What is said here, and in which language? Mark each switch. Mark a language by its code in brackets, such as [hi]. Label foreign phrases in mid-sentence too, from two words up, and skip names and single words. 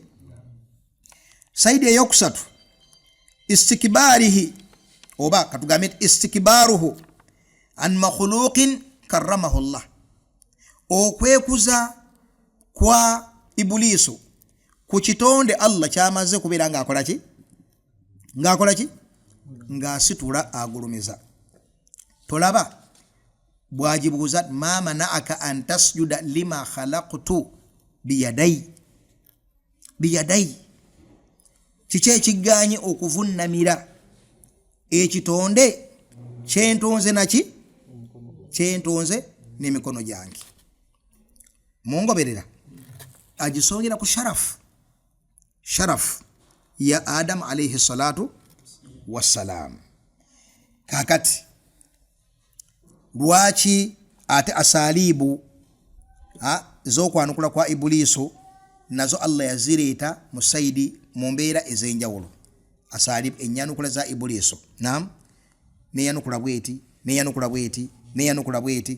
[lg] Saidi eyokusatu, istikbarihi oba katugambe [ar] استكباره عن مخلوق كرمه الله, [lg] okwekuza kwa Ibuliiso ku kitonde Allah kyamaze kubeera ng'akola ki? Ng'akola ki? Ng'asitula agulumiza. Tolaba bwajibuuza [ar] ما منعك أن تسجد لما خلقت بيدي, [lg] kiki ekiganye okuvunnamira ekitonde kyentonze naki? Kyentonze n'emikono gyange. Mungoberera? Agisongera ku sharafu ya Adam [ar] عليه الصلاة والسلام. [lg] Kakati lwaki ate asalibu z'okwanukula kwa Ibuliiso nazo Allah yazireeta mu saidi mu mbeera ez'enjawulo. Asalibu enyanukula za Ibuliiso, naam, neyanukula bweti, neyanukula bweti, neyanukula bweti.